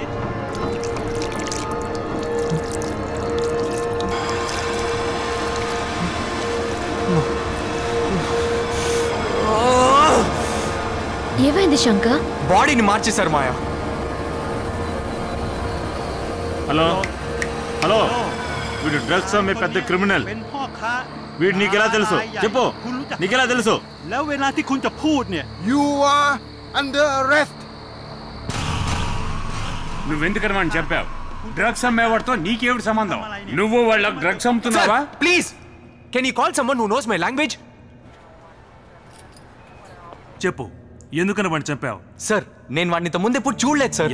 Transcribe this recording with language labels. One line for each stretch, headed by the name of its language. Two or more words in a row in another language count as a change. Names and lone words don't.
Telugu: ఏమైంది శంకర్? బాడీని మార్చేశారు మాయా.
English: hello hello,
Telugu: వీడు డ్రగ్స్ అమ్మే పెద్ద క్రిమినల్. వీడు నీకెలా తెలుసు చెప్పు, నీకెలా తెలుసు?
Thai: แล้วเวลาที่คุณจะพูดเนี่ย
English: You are under arrest.
Telugu: నువ్వెందుకని వాడిని చెప్పావు? డ్రగ్స్ అమ్మేవాడితో నీకేమిటి సంబంధం? నువ్వు వాళ్ళకి డ్రగ్స్ అమ్ముతున్నావా?
English: Please can you call someone who knows my language?
Telugu: చెప్పు, ఎందుకని వాడిని చంపావు? సార్ నేను వాడిని ఇంత ముందు ఎప్పుడు చూడలేదు సార్.